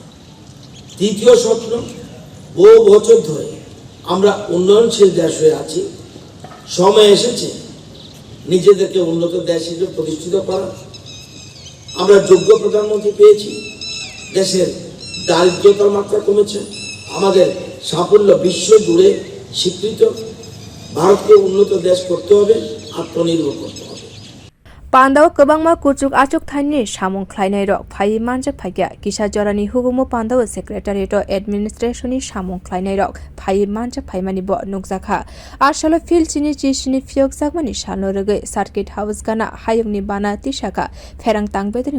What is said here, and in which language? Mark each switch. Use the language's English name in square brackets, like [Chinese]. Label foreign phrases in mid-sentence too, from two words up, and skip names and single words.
[Bangla] দ্বিতীয় স্বপ্ন, বহু বছর ধরে আমরা উন্নয়নশীল দেশ হয়ে আছি, সময় এসেছে নিজেদেরকে উন্নত দেশ হিসেবে প্রতিষ্ঠিত করা। আমরা যোগ্য প্রধানমন্ত্রী পেয়েছি, দেশের দারিদ্রতার মাত্রা কমেছে, আমাদের সাফল্য বিশ্ব জুড়ে স্বীকৃত। ভারতকে উন্নত দেশ করতে হবে, আত্মনির্ভর করতে হবে। [Kok Borok] Panda kebangma kucuk acuk thaini samung khlainai rok phai manjak phaikya kisa jorani hukumu panda [English] secretariat administration [Kok Borok] ni samung khlainai rok phai manjak phaimani bo nukjakha asalo sini phiyokjak mani salno rogoi [English] circuit house [Kok Borok] gana hayung ni bana tisa ferang tang bedeni